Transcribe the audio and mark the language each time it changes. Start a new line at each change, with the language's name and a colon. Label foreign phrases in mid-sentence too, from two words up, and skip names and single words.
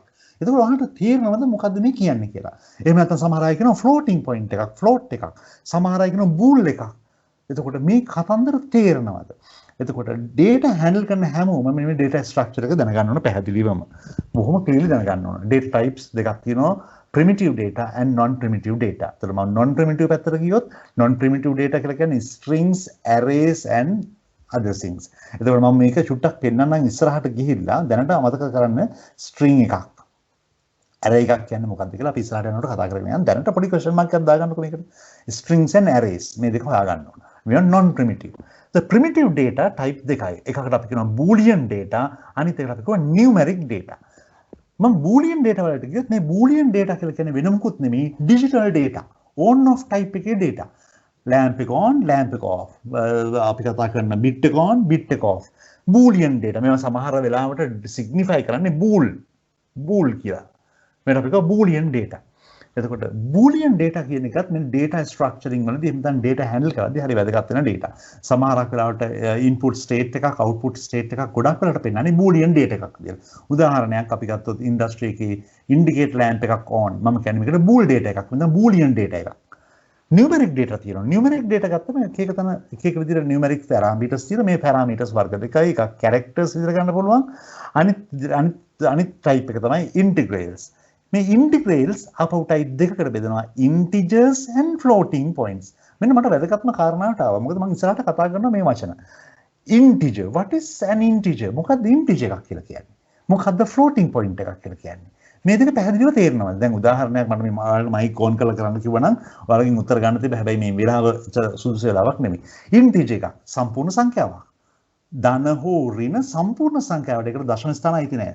Sinhala: එතකොට ඔයාලට තේරෙනවද මොකද්ද මේ කියන්නේ කියලා? එහෙම නැත්නම් සමහර අය කියනවා
English: floating point
Sinhala: එකක්, float එකක්. සමහර අය කියනවා bool එකක්. එතකොට මේ කතන්දර තේරෙනවද? එතකොට
English: data handle
Sinhala: කරන හැමෝම මේ
English: data structure
Sinhala: එක දැනගන්න ඕන පැහැදිලිවම. බොහොම clearly දැනගන්න ඕන.
English: data types
Sinhala: දෙකක් තියෙනවා.
English: primitive data and non primitive data.
Sinhala: එතකොට මම
English: non primitive
Sinhala: පැත්තට ගියොත්
English: non primitive data
Sinhala: කියලා කියන්නේ
English: strings, arrays and other things.
Sinhala: එතකොට මම මේක චුට්ටක් පෙන්නන්නම් ඉස්සරහට ගිහිල්ලා දැනට අමතක කරන්න string එකක්. array එකක් කියන්නේ මොකක්ද කියලා අපි ඉස්සරහට යනකොට කතා කරගෙන යනවා. දැනට පොඩි
English: question mark
Sinhala: එකක් දාගන්නකො මේකට.
English: strings and arrays
Sinhala: මේ දෙක හොයාගන්න ඕන.
English: මේ non primitive. The primitive data type දෙකයි.
Sinhala: එකකට අපි කියනවා
English: boolean data,
Sinhala: අනිත් එකට අපි කියනවා
English: numeric data.
Sinhala: මම
English: boolean data
Sinhala: වලට ගියොත් මේ
English: boolean data
Sinhala: කියලා කියන්නේ වෙන මොකුත් නෙමෙයි
English: digital data. on off type
Sinhala: එකේ data. lamp එක on lamp එක off අපි කතා කරන bit එක on bit එක
English: off boolean data
Sinhala: මේවා සමහර වෙලාවට signify කරන්නේ bool කියලා මේකට අපි කියනවා
English: boolean data
Sinhala: එතකොට
English: boolean data
Sinhala: කියන එකත් මේ
English: data structuring
Sinhala: වලදී එහෙම නැත්නම්
English: data handle
Sinhala: කරද්දී හරි වැදගත් වෙන data. සමහරක් වෙලාවට
English: input state
Sinhala: එකක්
English: output state
Sinhala: එකක් ගොඩක් වෙලාවට පෙන්නන්නේ
English: boolean data
Sinhala: එකක් විදියට. උදාහරණයක් අපි ගත්තොත් industry එකේ
English: indicate lamp
Sinhala: එකක් on මම කියන්නේ මේකට
English: bool data
Sinhala: එකක් නැත්නම්
English: boolean data
Sinhala: එකක්.
English: numeric data
Sinhala: තියෙනවා.
English: numeric data
Sinhala: ගත්තම එක එක විදිහට
English: numeric parameters
Sinhala: තියෙනවා. මේ parameters වර්ග දෙකයි එකක් characters විදිහට ගන්න පුළුවන්. අනිත් type එක තමයි integrals. මේ integrals අපව type දෙකකට බෙදනවා
English: integers and floating points.
Sinhala: මෙන්න මට වැදගත්ම කාරණාවට ආවා. මොකද මම ඉස්සරහට කතා කරනවා මේ වචන.
English: integer, what is an integer?
Sinhala: මොකක්ද integer එකක් කියලා කියන්නේ? මොකක්ද
English: floating point
Sinhala: එකක් කියලා කියන්නේ? මේ දෙක පැහැදිලිව තේරෙනවා. දැන් උදාහරණයක් මට මේ මයික් ඕන් කරලා කරන්න කිව්වනම් ඔයාලගෙන් උත්තර ගන්න තිබ්බ හැබැයි මේ වෙලාව සුදුසු වෙලාවක් නෙමෙයි. integer එකක් සම්පූර්ණ සංඛ්‍යාවක්. ධන හෝ ඍණ සම්පූර්ණ සංඛ්‍යාවට ඒකට දශම ස්ථාන අයිති නැහැ.